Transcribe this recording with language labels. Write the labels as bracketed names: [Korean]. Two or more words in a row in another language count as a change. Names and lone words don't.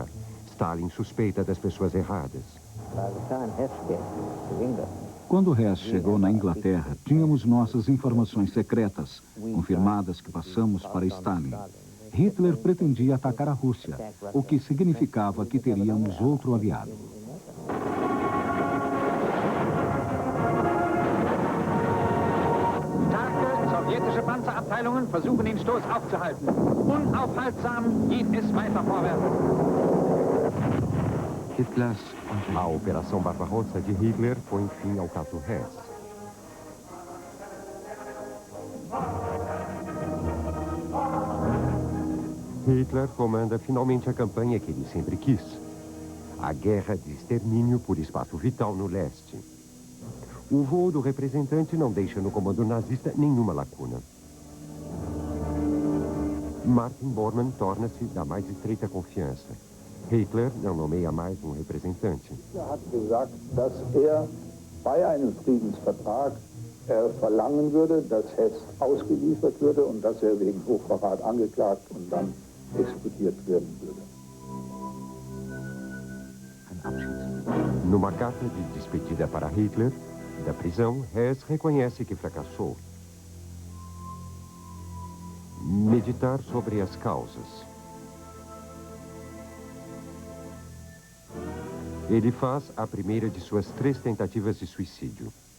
[Portuguese] Stalin suspeita das pessoas erradas. Quando Hess chegou na Inglaterra, tínhamos nossas informações secretas, confirmadas que passamos para Stalin. Hitler pretendia atacar a Rússia, o que significava que teríamos outro aliado. [German] Sowjetische Panzerabteilungen versuchen den Stoß aufzuhalten. Unaufhaltsam geht es weiter vorwärts. [Portuguese] A Operação Barbarossa de Hitler põe fim ao caso Hess. Hitler comanda finalmente a campanha que ele sempre quis. A guerra de extermínio por espaço vital no leste. O voo do representante não deixa no comando nazista nenhuma lacuna. Martin Bormann torna-se da mais estreita confiança. Hitler não nomeia mais um representante. [German] Er hat gesagt, dass bei einem Friedensvertrag verlangen würde, dass Hess ausgeliefert würde und dass wegen Hochverrat angeklagt und dann exekutiert werden würde. [Portuguese] Numa carta de despedida para Hitler, da prisão, Hess reconhece que fracassou. Meditar sobre as causas. Ele faz a primeira de suas 3 tentativas de suicídio.